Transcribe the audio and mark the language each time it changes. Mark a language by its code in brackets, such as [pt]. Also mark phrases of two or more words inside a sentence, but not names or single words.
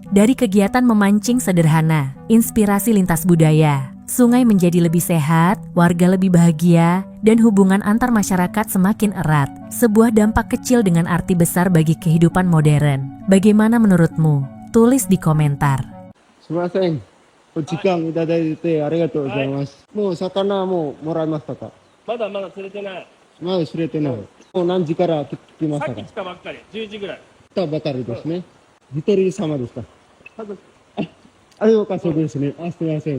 [id] Dari kegiatan memancing sederhana, inspirasi lintas budaya, sungai menjadi lebih sehat, warga lebih bahagia, dan hubungan antar masyarakat semakin erat. Sebuah dampak kecil dengan arti besar bagi kehidupan modern. Bagaimana menurutmu? Tulis di komentar. [ja] すみません。お時間いただいてありがとうございます。もう魚はもうもらいましたか？まだまだ釣れてない。まだ知れてない。もう何時から来ましたか？さっき来たばっかり、10時ぐらい。来たばかりですね。一人様ですか？家族。あれよかったですね。あ、すみません。